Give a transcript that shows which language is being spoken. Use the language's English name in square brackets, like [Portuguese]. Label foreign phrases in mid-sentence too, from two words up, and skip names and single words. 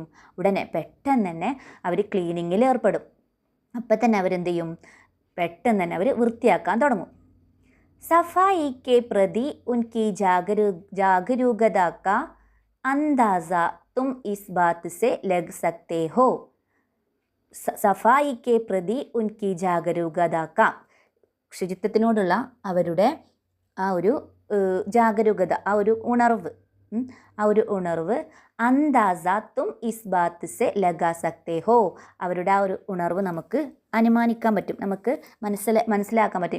[Malayalam] ഉടനെ പെട്ടെന്ന് തന്നെ അവർ ക്ലീനിങ്ങിൽ ഏർപ്പെടും. അപ്പം തന്നെ അവരെന്ത് ചെയ്യും? പെട്ടെന്ന് തന്നെ അവർ വൃത്തിയാക്കാൻ തുടങ്ങും. [Hindi] सफाई के प्रति उनकी जागरूकता का अंदाज़ा तुम इस बात से लग सकते हो. सफाई के प्रति उनकी जागरूकता का, [Malayalam] ശുചിത്വത്തിനോടുള്ള അവരുടെ ആ ഒരു ജാഗരൂകത, ആ ഒരു ഉണർവ്, [Hindi] अंदाज़ तुम इस बात से लगा सकते हो, [Malayalam] അവരുടെ ആ ഒരു ഉണർവ് നമുക്ക് അനുമാനിക്കാൻ പറ്റും, നമുക്ക് മനസ്സിലാക്കാൻ പറ്റും.